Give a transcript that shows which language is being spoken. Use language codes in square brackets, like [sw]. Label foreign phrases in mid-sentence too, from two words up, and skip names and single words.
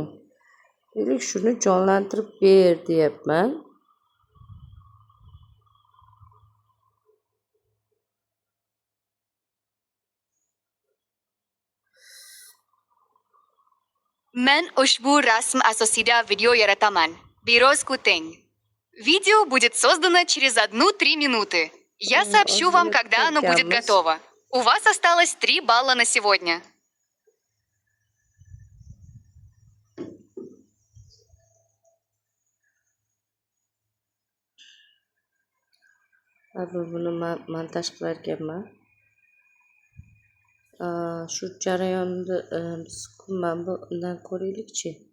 [uz] Deylik, shuni jonlantirib ber deyapman. Men ushbu rasm asosida video yarataman. Biroz kuting. [ru] Видео будет создано через 1-3 минуты. Я сообщу вам, когда оно будет готово. У вас осталось 3 балла на сегодня. [uz] Buni montaj qilar ekanman. Shu jarayonni biz mana bundan ko'raylikchi.